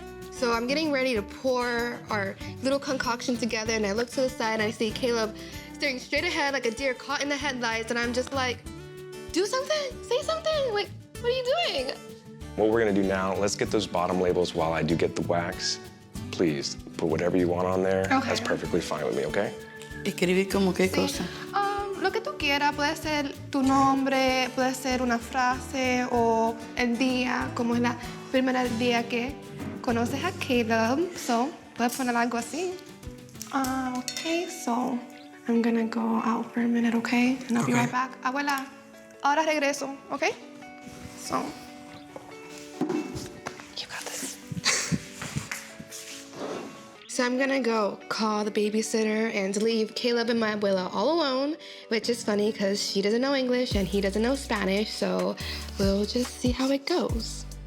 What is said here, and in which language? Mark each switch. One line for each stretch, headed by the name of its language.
English: So I'm getting ready to pour our little concoction together, and I look to the side and I see Caleb staring straight ahead like a deer caught in the headlights, and I'm just like, do something, say something. Like, what are you doing? What we're gonna do now, let's get those bottom labels while I do get the wax. Please, put whatever you want on there. Okay. That's perfectly fine with me, okay?
Spanish: Escribir como qué cosa. Lo que tú quieras, puede ser tu nombre, puede ser una frase o el día, como es la primera día que conoces a Caleb. So, puedes poner algo así.
English: Okay, so I'm gonna go out for a minute, okay? And I'll be right back. Abuela,
Spanish: ahora regreso,
English: okay? So, you got this. So I'm gonna go call the babysitter and leave Caleb and my abuela all alone, which is funny because she doesn't know English and he doesn't know Spanish, so we'll just see how it goes.